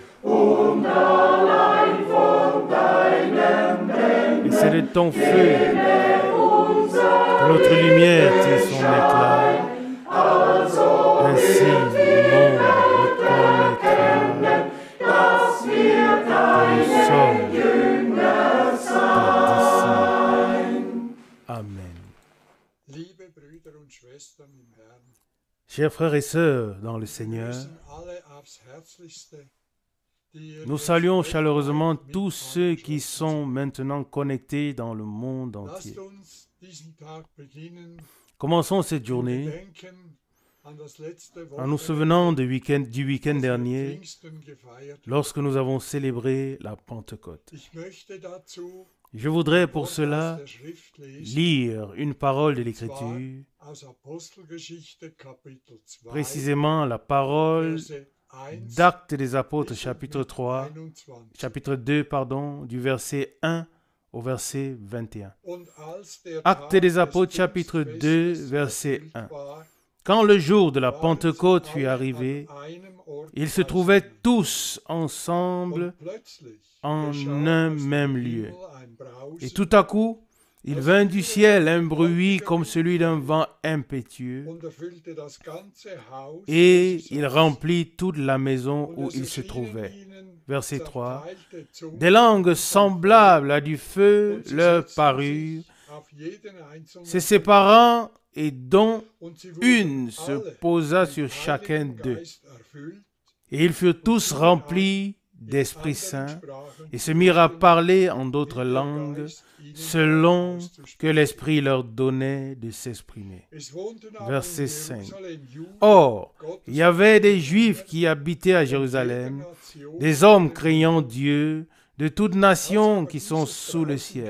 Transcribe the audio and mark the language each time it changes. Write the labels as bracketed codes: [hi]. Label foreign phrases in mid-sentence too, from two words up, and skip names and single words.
[fr] Et c'est de ton feu que notre lumière tire son éclat. Ainsi, le monde reconnaîtra que nous sommes tes disciples. Amen. [de] Liebe Brüder und Schwestern im Herrn, [fr] Chers frères et sœurs dans le Seigneur, [de] grüßen alle aufs Herzlichste, die ihr [fr] nous saluons chaleureusement tous ceux qui sont maintenant connectés dans le monde entier. [de] Lasst uns diesen Tag beginnen, [fr] Commençons cette journée [de] denken an das letzte [fr] en nous [de] Wochenende, [fr] souvenant du week-end [de] das wir [fr] dernier, [de] Pfingsten gefeiert haben. [fr] lorsque nous avons célébré la Pentecôte. [de] Ich möchte dazu [fr] Je voudrais pour [de] Wort aus [fr] cela [de] der Schrift lesen, [fr] lire une parole de [de] zwar [fr] l'Écriture, [de] aus Apostelgeschichte Kapitel 2, [fr] précisément la parole [de] Verse 1 [fr] d'Actes des Apôtres, [de] bis [fr] chapitre 3, [de] 21. [fr] chapitre 2, du verset 1 au verset 21. [de] Und als der [fr] Actes [de] Tag [fr] des des Apôtres, chapitre 2, [de] Pfingstfestes [fr] verset [de] erfüllt [fr] 1. [de] war, [fr] Quand le jour de la [de] waren [fr] Pentecôte [de] sie [fr] fut [de] alle [fr] arrivé, [de] an einem Ort [fr] ils se trouvaient [de] beisammen. [fr] tous ensemble [de] Und plötzlich [fr] en [de] geschah [fr] un [de] aus dem [fr] même lieu. [de] Himmel ein Brausen, [fr] Et tout à coup, il vint du ciel un bruit comme celui d'un vent impétueux, [de] und erfüllte das ganze Haus, [fr] et [de] wo sie [fr] il [de] saßen. [fr] remplit toute la maison [de] Und [fr] où [de] es [fr] il se [de] erschienen [fr] trouvait. [de] ihnen [fr] Verset 3. [de] zerteilte Zungen [fr] Des langues semblables à du feu [de] und sie [fr] leur [de] setzten [fr] parurent, [de] sich auf jeden einzelnen [fr] se séparant, et dont [de] und sie [fr] une [de] wurden [fr] se [de] alle [fr] posa [de] vom [fr] sur chacun [de] Heiligen [fr] d'eux. [de] Geist erfüllt [fr] Et ils furent tous remplis d'Esprit Saint et se mirent à parler en d'autres langues selon que l'Esprit leur donnait de s'exprimer. Verset 5. Or, il y avait des Juifs qui habitaient à Jérusalem, des hommes craignant Dieu, de toutes nations qui sont sous le ciel.